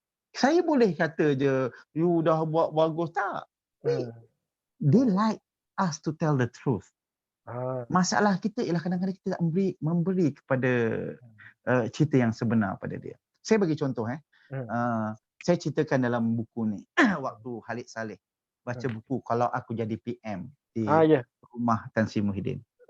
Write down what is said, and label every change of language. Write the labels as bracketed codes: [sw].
[ms] Saya boleh kata je, you dah buat bagus tak? [en] They like us to tell the truth. [ms] Masalah kita ialah kadang-kadang kita tak memberi kepada cerita yang sebenar pada dia. Saya bagi contoh saya ceritakan dalam buku ni waktu Khalid Saleh baca buku Kalau Aku Jadi PM di rumah Tan Sri Muhyiddin.